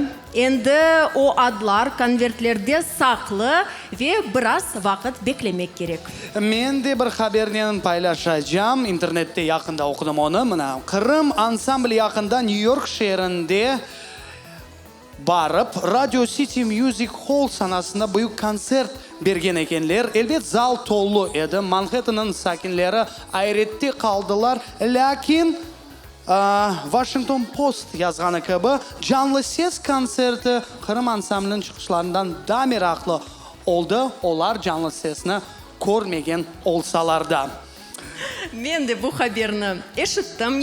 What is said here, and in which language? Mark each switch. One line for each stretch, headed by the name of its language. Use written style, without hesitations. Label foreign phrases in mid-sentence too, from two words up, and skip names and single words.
Crimean Tatar: Endi o adlar konvertlerde saklı ve biraz vakit beklemek gerek. Men de bir haberden paylaşacağım. İnternette yakında okudum onu. Mına Kırım ansambli yakında New York şehrinde barıp Radio City Music Hall sanasında büyük konsert bergen ekenler. Elbet zal tollu edi. Manhattan'ın sakinleri hayretте kaldılar. Lakin Washington Post yazganı gibi canlı ses konserti Kırım ansamblinin çıkışlarından da meraklı oldu. Olar canlı sesini görmegen olsalar da. Men de bu haberini eşittim.